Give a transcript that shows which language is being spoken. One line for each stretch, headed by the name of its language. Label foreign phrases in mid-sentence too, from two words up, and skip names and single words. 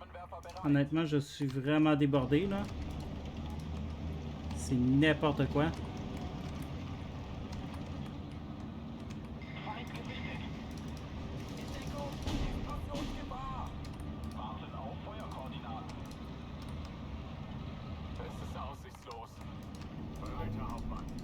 German: Treffer bereit.
French: Honnêtement, je suis vraiment débordé, là. C'est n'importe quoi.
German: Feindgebiete. In Deckung. Explosionsgefahr. Warten auf Feuerkoordinaten. Es ist aussichtslos. Bereit, Herr Hauptmann.